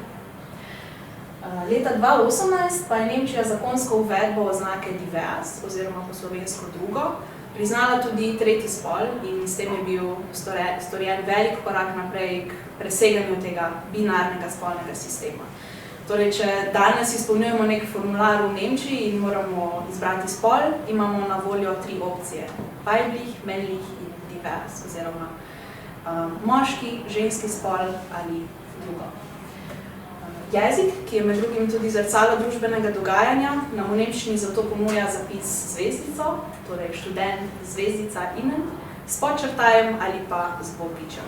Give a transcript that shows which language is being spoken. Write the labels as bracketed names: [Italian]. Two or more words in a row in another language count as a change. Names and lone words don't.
[Slovenian] Leta 2018 pa je Nemčija zakonsko uvedbo oznake divers, oziroma po slovensko drugo, priznala tudi tretji spol in s tem je bil storjen velik korak naprej k preseganju tega binarnega spolnega sistema. Torej, če danes izpolnjujemo nek formular v Nemčiji in moramo izbrati spol, imamo na voljo 3 opcije. [German] Weiblich, männlich in divers, [Slovenian] oziroma moški, ženski spol ali drugo. Jezik, ki je med drugim tudi zrcalo družbenega dogajanja, nam v nemščini zato ponuja zapis zvezdico, torej študent, zvezdica innen, s podčrtajem ali pa z dvopičem.